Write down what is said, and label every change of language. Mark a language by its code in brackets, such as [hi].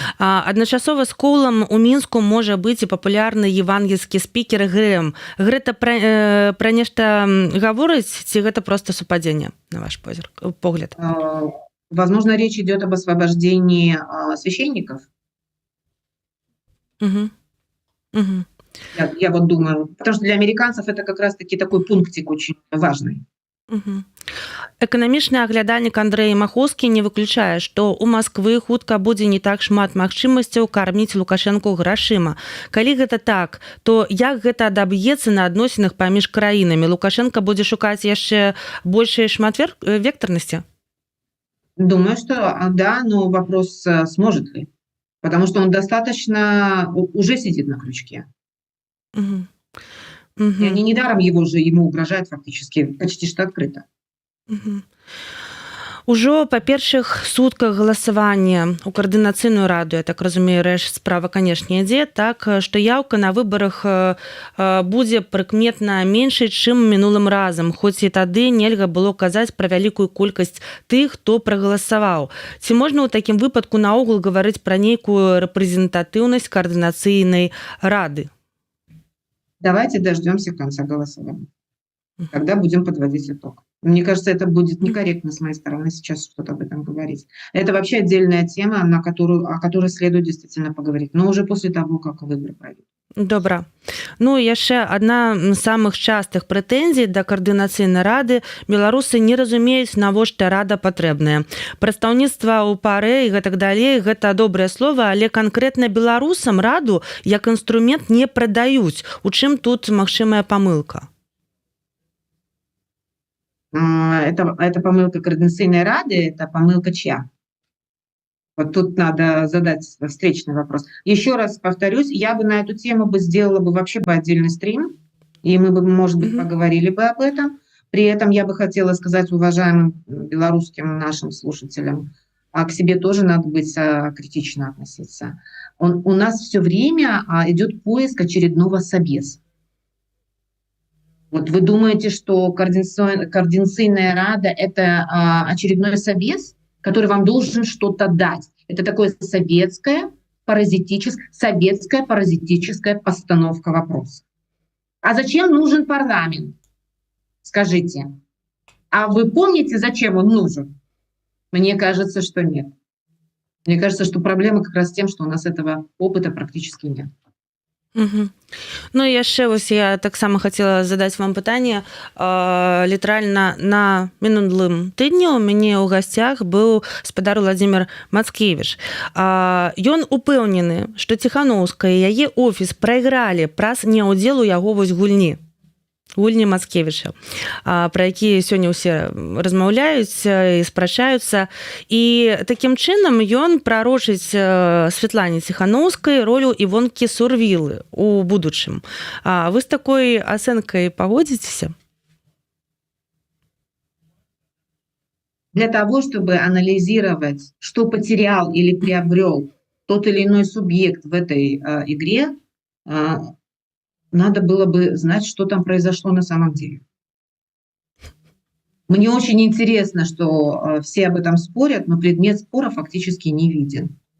[be] Адначасова з Коулам у Мінску можа быць і папулярны евангельскі спікер Грэм. Гэта пра нешта гаворыць ці гэта просто супадзенне, на ваш погляд? [ru] Возможно, речь идет об освобождении священников. Угу. Угу. Я вот думаю, потому что для американцев это как раз-таки такой пунктик очень важный. Угу. [be] Эканамічны аглядальнік Андрэй Махоўскі не выключае, што ў Масквы хутка будзе не так шмат магчымасцяў карміць Лукашэнку грашыма. Калі гэта так, то як гэта адаб'ецца на адносінах паміж краінамі? Лукашенко будзе шукаць яшчэ большай шматвектарнасці? [ru] Думаю, что да, но вопрос, сможет ли. Потому что он достаточно уже сидит на крючке. Угу. И они недаром ему угрожают фактически почти что открыто. Угу. [be] Ужо па першых сутках галасавання ў каардынацыйную раду, я так разумею, справа, канешне, ідзе, так, што яўка на выбарах будзе прыкметна меншай, чым мінулым разам, хоць і тады нельга было казаць пра вялікую колькасць тых, хто прагаласаваў. Ці можна ў такім выпадку наогул гаварыць пра нейкую рэпрэзентатыўнасць каардынацыйнай рады? [ru] Давайте дождемся конца голосования. Тогда будем подводить итог. Мне кажется, это будет некорректно с моей стороны сейчас что-то об этом говорить. Это вообще отдельная тема, о которой следует действительно поговорить, но уже после того, как выборы пройдут. [be] Добра. Ну і яшчэ адна з самых частых прэтэнзій да каардынацыйнай рады. Беларусы не разумеюць, навошта рада патрэбная. Прадстаўніцтва ў парэ і гэтак далей гэта добрае слова, але канкрэтна беларусам раду як інструмент не прадаюць. У чым тут магчымая памылка? [ru] Это помылка Координационной Рады, это помылка чья? Вот тут надо задать встречный вопрос. Еще раз повторюсь, я бы на эту тему сделала бы вообще отдельный стрим, и мы бы, может быть, поговорили бы об этом. При этом я бы хотела сказать уважаемым белорусским нашим слушателям, а к себе тоже надо быть критично относиться. У нас все время идет поиск очередного собеса. Вот вы думаете, что Координационная Рада – это очередной собес, который вам должен что-то дать? Это такое советская паразитическая постановка вопроса. А зачем нужен парламент? Скажите. А вы помните, зачем он нужен? Мне кажется, что нет. Мне кажется, что проблема как раз в тем, что у нас этого опыта практически нет. Угу. [be] Ну і яшчэ вось я таксама хацела задаць вам пытанне. Літаральна на мінулым тыдні у мяне ў гасцях быў спадар Владзімир Мацкевіч. Ён упэўнены, што Ціханаўская і яе офіс прайгралі праз неўдзел у яго вось гульні Мацкевіча, пра якія сёння ўсе размаўляюць і спрачаюцца. І такім чынам ён прарочыць Святлане Ціханаўскай ролю Івонкі Сурвілы ў будучым. Вы з такой ацэнкай пагодзіцеся? [ru] Для того, чтобы анализировать, что потерял или приобрел тот или иной субъект в этой игре, надо было бы знать, что там произошло на самом деле. Мне очень интересно, что все об этом спорят, но предмет спора фактически не виден.